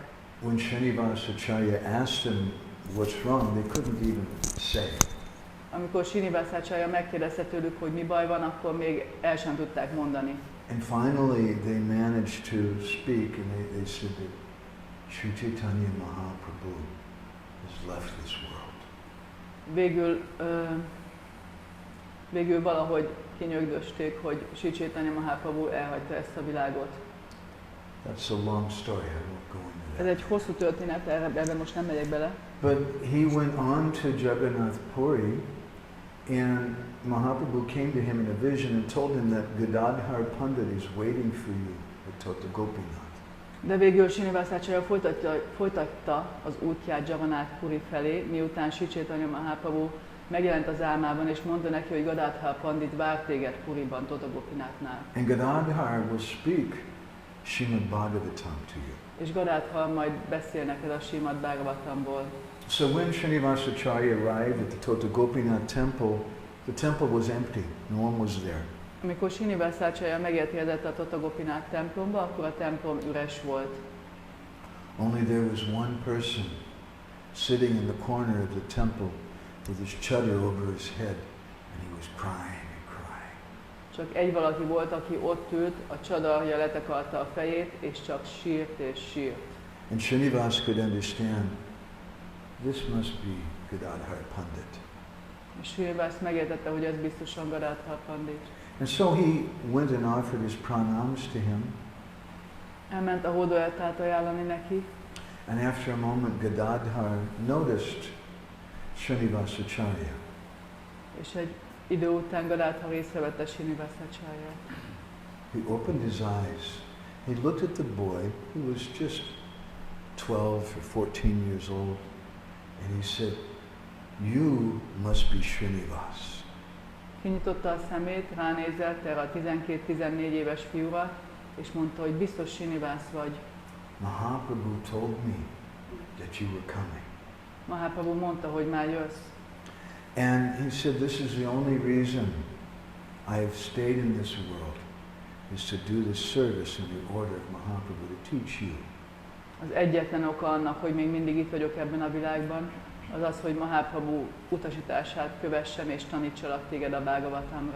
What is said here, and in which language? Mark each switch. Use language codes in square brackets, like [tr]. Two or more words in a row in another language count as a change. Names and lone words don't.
[en] When Srinivasacharya asked them what's wrong, they couldn't even say. [hu] Amikor Srinivasacharya megkérdezte tőlük, hogy mi baj van, akkor még el sem tudták mondani. [en] And finally they managed to speak, and they said that Sri Chaitanya Mahaprabhu has left this world. [hu] Végül valahogy kinyögdösték, hogy Sri Chaitanya Mahaprabhu elhagyta ezt a világot. [en] That's a long story, I won't go into that. [hu] Ez egy hosszú történet, ebben most nem megyek bele. [en] But he went on to Jagannath Puri, and Mahaprabhu came to him in a vision and told him that Gadadhar Pandit is waiting for you at Tota Gopinath. [hu] De végül Srinivasacharya folytatta az útját Jagannath Puri felé, miután Sri Chaitanya Mahaprabhu megjelent az álmában, és mondta neki, hogy Gadadhar Pandit vár téged Puriban, Tota Gopinathnál. [en] And Gadadhar will speak Srimad Bhagavatam to you. [hu] És Gadadhar majd beszél neked a Srimad Bhagavatamból. [en] So when Srinivasacharya arrived at the Tota Gopinath temple, the temple was empty. No one was there. [hu] Amikor Srinivasacharya megérkezett a Tota Gopinath templomba, akkor a templom üres volt. [en] Only there was one person sitting in the corner of the temple with his chadar over his head, and he was crying and crying. [hu] Csak egy valaki volt, aki ott ült, a csadarja letakarta a fejét, és csak sírt és sírt. [en] And Srinivas could understand, this must be Gadadhar Pandit. [hu] És Srinivas megértette, hogy ez biztosan Gadadhar Pandit. [en] And so he went and offered his pranams to him. [hu] Elment a hódoltát ajánlani neki, [en] And after a moment, Gadadhar noticed Srinivasacharya. [hu] és egy idő után Gadadhar észrevette Srinivasacharya. [en] He opened his eyes. He looked at the boy, who was just 12 or 14 years old, and he said, "You must be Srinivas." [hu] Kinyitotta a szemét, ránézett erre a 12-14 éves fiúra, és mondta, hogy biztos Srinivas vagy. [en] Mahaprabhu told me that you were coming. [hu] Mahaprabhu mondta, hogy már jössz. [en] And he said, this is the only reason I have stayed in this world, is to do this service in the order of Mahaprabhu, to teach you. [hu] Az egyetlen oka annak, hogy még mindig itt vagyok ebben a világban, az az, hogy Mahaprabhu utasítását kövessem és tanítsalak téged a Bhagavatamra.